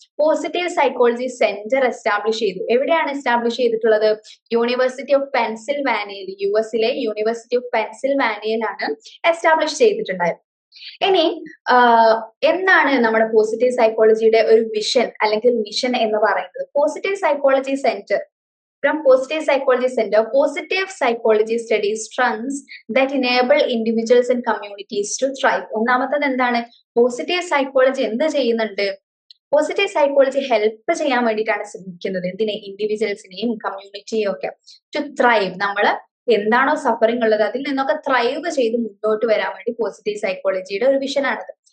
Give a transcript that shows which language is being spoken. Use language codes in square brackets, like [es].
[ml] Positive psychology centre establish ചെയ്തു. എവിടെയാണ് establish ചെയ്തിട്ടുള്ളത്? യൂണിവേഴ്സിറ്റി ഓഫ് പെൻസിൽവാനിയയിൽ, യുഎസിലെ യൂണിവേഴ്സിറ്റി ഓഫ് പെൻസിൽവാനിയയിലാണ് എസ്റ്റാബ്ലിഷ് ചെയ്തിട്ടുണ്ടായത്. ഇനി എന്താണ് നമ്മുടെ പോസിറ്റീവ് സൈക്കോളജിയുടെ ഒരു വിഷൻ അല്ലെങ്കിൽ മിഷൻ എന്ന് പറയുന്നത്? [en] Positive psychology center From Positive Psychology Center, positive psychology studies strengths that enable individuals and communities to thrive. [ml] ഒന്നാമത്തത് എന്താണ്? പോസിറ്റീവ് സൈക്കോളജി എന്ത് ചെയ്യുന്നുണ്ട്? പോസിറ്റീവ് സൈക്കോളജി ഹെൽപ്പ് ചെയ്യാൻ വേണ്ടിയിട്ടാണ് ശ്രമിക്കുന്നത്. എന്തിനെ? ഇൻഡിവിജ്വൽസിനെയും കമ്മ്യൂണിറ്റിയും ഒക്കെ ടു ത്രൈവ്. നമ്മള് എന്താണോ സഫറിംഗ് ഉള്ളത് അതിൽ നിന്നൊക്കെ ത്രൈവ് ചെയ്ത് മുന്നോട്ട് വരാൻ വേണ്ടി പോസിറ്റീവ് സൈക്കോളജിയുടെ ഒരു വിഷനാണത്.